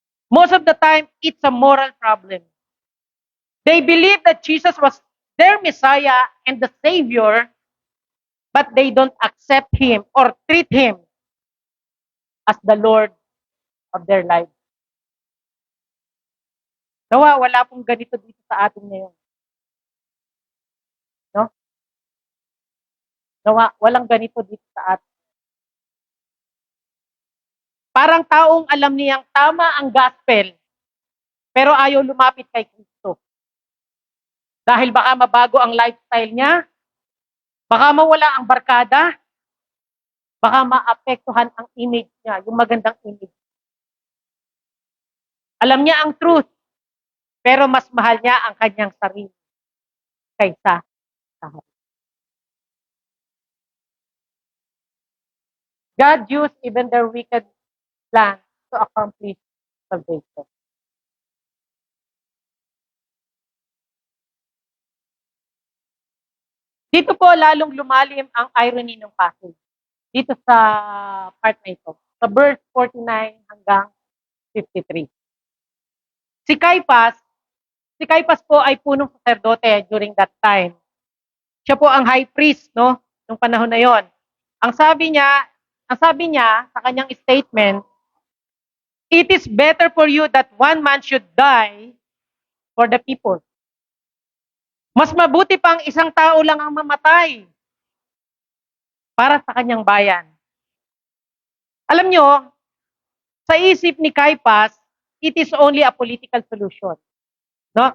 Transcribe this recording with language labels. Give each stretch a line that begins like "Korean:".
English: Most of the time, it's a moral problem. They believe that Jesus was their Messiah and the Savior, but they don't accept Him or treat Him as the Lord of their life.
Filipino: Nawa, wala pong ganito dito sa atin ngayon. No? Nawa, walang ganito dito sa atin. Parang taong alam niyang tama ang gospel, pero ayaw lumapit kay Kristo. Dahil baka mabago ang lifestyle niya, baka mawala ang barkada, baka maapektuhan ang image niya, yung magandang image. Alam niya ang truth, pero mas mahal niya ang kanyang sarili kaysa sa Hari.
English: God used even their wicked plan to accomplish salvation.
Filipino: Dito po lalong lumalim ang irony ng passage. Dito sa part na ito. Sa verse 49 hanggang 53. Si Caiaphas po ay punong saserdote during that time. Siya po ang high priest, no, nung panahon na 'yon. Ang sabi niya sa kanyang statement,
English: "It is better for you that one man should die for the people."
Filipino: Mas mabuti pang isang tao lang ang mamatay para sa kanyang bayan. Alam nyo, sa isip ni Caiaphas,
English: it is only a political solution.
Filipino: No?